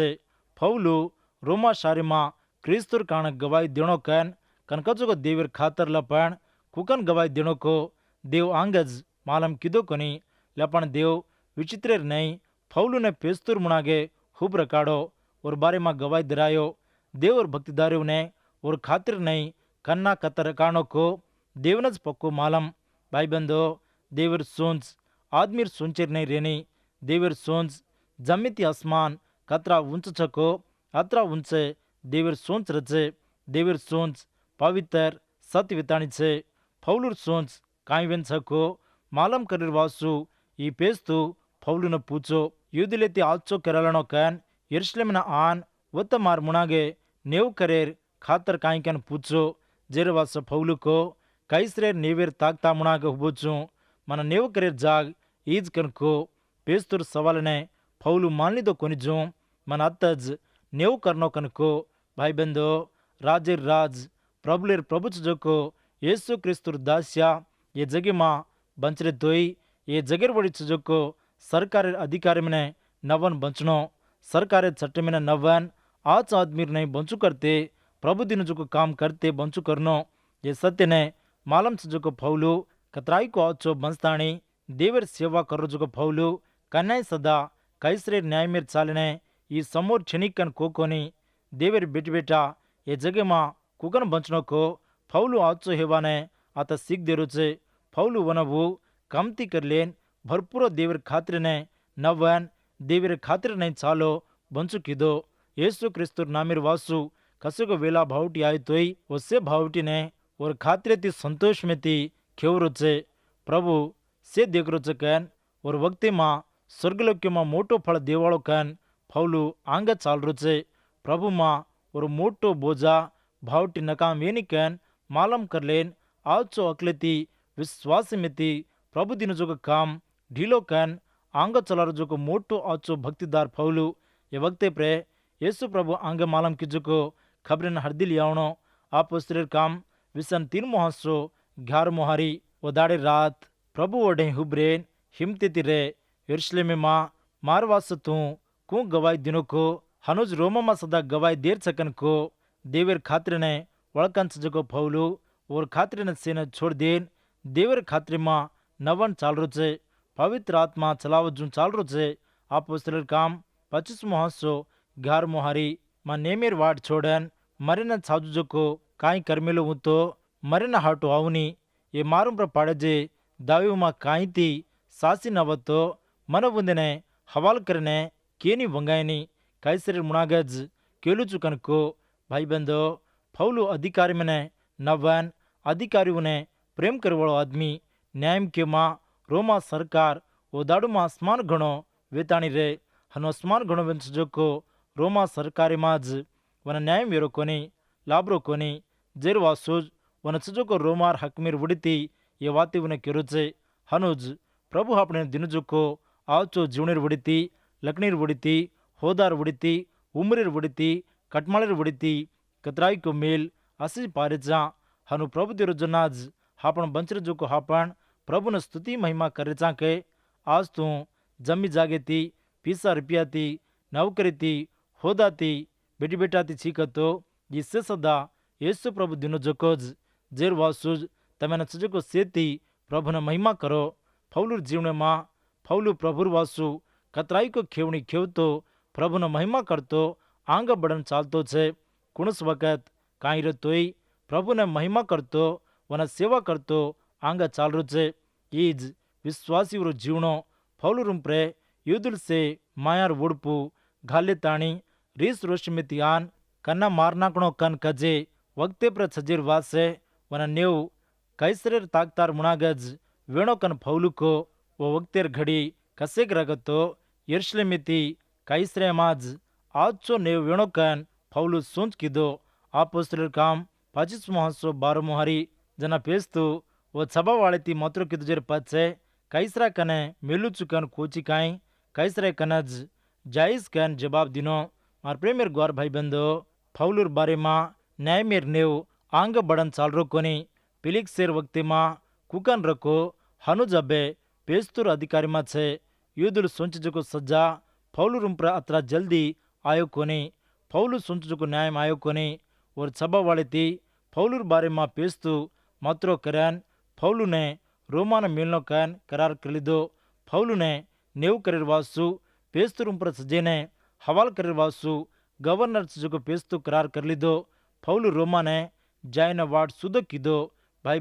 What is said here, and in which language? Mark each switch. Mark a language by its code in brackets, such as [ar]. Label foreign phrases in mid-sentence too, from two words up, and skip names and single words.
[lmn] फौलू रोमा शारे में क्रिस्तुर कारण गवाही देणो कन कनकजो को देवर खातर लपण कुकन गवाही देणो को देव आंगज मालम किदो कोनी लपण देव विचित्रेर नहीं फौलू ने पेस्तुर मुनागे हुब रकाड़ो और बारे में गवाही दरायो देव और भक्तिदारों ने और खातिर नहीं कन्ना कतर कानो को देवनज पक्को मालम। भाई बंदो देवर सोंच आदमीर सोंचेर नहीं रेनी देवर सोंच जमिती आसमान कतरा उंच छको अतरा उंचे देवर सोंच रचे देवर सोंच पवित्र सत्य विताणी छे फौलूर सोंच काई वेन छको मालम करेर वासु ई पेस्तु फौलू न पूछो युद्ध लेती आचो करालनो कन यरूशलेम न आन वत मार मुनागे नेव करेर खातर काई कन पूछो जेर वास फौलू को कैसरेर नेवेर ताकता मुनागे हुबोचू मन नेव करेर जाग ईज कन को पेस्तुर सवाल ने फौलू मान लीधो कोनी मन अतज नेव करनो कन को। भाई बंदो राजेर राज प्रभुलेर प्रभु जो को येसु क्रिस्तुर दास्या ये जगे मां बंचरे तोई ये जगेर बड़ी चीजों को सरकारेर अधिकारी में नवन बंचनो सरकारेर छट्टे में नवन आज आदमी नहीं बंचू करते प्रभु दिन जो को काम करते बंचू करनो ये सत्य ने मालम सजको फौलू कतराई को आचो बंस्ताणी देवर सेवा करो जुको फौलू कन्याय सदा कैसरे न्याय मेर चालने ಈ ಸಮೋರ್ ಕ್ಷಣಿಕನ್ ಕೋಕೋನಿ ದೇವರ ಬಿಟ್ಬಿಟ್ಟ ಈ ಜಗಮಾ ಕುಕನ್ ಬಂಚನೋಕೋ ಫೌಲು ಆಚೋ ಹೇವಾನೆ ಆತ ಸಿಗ್ದಿರುಚೆ ಫೌಲು ವನವು ಕಮ್ತಿ ಕರ್ಲೇನ್ ಭರ್ಪೂರ ದೇವರ ಖಾತ್ರಿನೆ ನವ್ವನ್ ದೇವರ ಖಾತ್ರಿನೆ ಚಾಲೋ ಬಂಚುಕಿದೋ ಯೇಸು ಕ್ರಿಸ್ತುರ್ नामिर वासु कसुको वेला भावटी आयतोई उससे भावटी ने और खातिर ती संतोष में ती खेवरुचे प्रभु से देखरुचे कन और वक्ति मां स्वर्गलोक्य मां मोटो फल देवाळो कन फौलू आंग चालरुचे प्रभु मां और मोटो बोझा भावटी नकाम वेनी कन मालम करलेन आचो अकलेती विश्वास में ती प्रभु दिन जो काम ढीलो कन आंग चलार जो मोटो आचो भक्तिदार फौलू ये वक्ते प्रे येसु प्रभु आंगे मालम किजुको खबरन हरदिल यावणो आपोस्तर काम विसन 3 मोहसो 11 मोहारी ओदाड़े रात प्रभु ओढ़े हुब्रेन हिमतेती रे यरूशलेम मां मारवास तू कु गवाई दिनों को हनुज रोमा मा सदा गवाई देर सकन को देवर खातिर ने वळकन सजको फौलू और खातिर ने सेना छोड़ देन देवर खातिर मां नवन चाल रुचे पवित्र आत्मा चलाव जून चाल रुचे आपोस्तर काम 25 मोहसो 11 मोहारी मां नेमेर वाट छोड़न मरिन साजु को काई कर्मेलो उतो मरिन हाटो आवनी ये मारुम प्र पाड़जे दावी मां काई ती सासी नवतो मन बुंदने हवाल करने केनी वंगायनी कैसर मुनागज केलु चुकन को भाई बंदो फौलू अधिकारी मने नवन अधिकारी ने प्रेम करवाड़ो आदमी न्याय के मां रोमा सरकार ओदाड़ू मां आसमान घणो वेताणी रे हनो आसमान घणो वेंचजो को रोमा सरकारी माज वन न्याय वेरो कोनी लाब्रो कोनी जेर वासुज वन सजो को रोमार हकमीर उड़ती ये वाती उन्हें केरुचे हनुज प्रभु अपने दिनजो को आचो जीवनेर उड़ती लकनीर उड़ती होदार उड़ती उमरीर उड़ती कटमालेर उड़ती कतराई को मेल असी पारेचा हनु प्रभु दिरो जनाज हापण बंचर जो को हापण प्रभु ने स्तुति महिमा करेचा के आज तू जमी जागेती पीसा रुपयाती नौकरीती होदाती बेटी बेटाती चीकतो जिससे सदा येसु प्रभु दिनो जकोज जेर वासुज तमेन सजको सेती प्रभु ने महिमा करो फौलूर जीवने मां फौलू प्रभुर वासु कतराई को खेवणी खेवतो प्रभु ने महिमा करतो आंग बड़न चालतो छे कुणस वक्त काई रतोई प्रभु ने महिमा करतो वन सेवा करतो आंग चाल रुचे ईज विश्वासी जीवनो फौलूरुम प्रे युदुल से मायार वुड़पू घाले ताणी रीस रोशमितियान कन्ना मारनाकणो कन कजे वक्ते प्र छजीर वासे वन नेव कैसरेर ताकतार मुनागज वेणो कन फौलू को वो वक्तेर घड़ी कसेग रगतो यरूशलेमिती कैसरे माज आजचो नेव वेणो कन फौलू सोच किदो आपोस्तलर काम 25 मोहसो 12 मोहारी जना पेस्तु वो सभा वाले ती मात्र किदो जेर पचे कैसरा कने मेलू चुकन कोची काई कैसरे कनज जायज कन जवाब दिनो मार प्रेमेर ग्वार भाई बंदो फौलूर बारे मां न्याय मेर नेव आंग बड़न चाल रोकोनी पिलिक सेर वक्ति मां कुकन रको हनु जबे पेस्तुर अधिकारी मा छे युदुल सोंच जको सज्जा फौलूरुम प्र अत्रा जल्दी आयो कोनी फौलू सोंच जको न्याय आयो कोनी और सभा वाले ती फौलूर बारे मां पेस्तु मात्रो करन फौलू ने रोमा ने मिलनो कन करार कर लीधो फौलू ने नेव करेर वासु पेस्तुरुम प्र सजेने हवाल करेर वासु गवर्नर जो पेस्तु करार कर लीधो फौलू रोमा ने जायन वाट सुधो कीधो भाई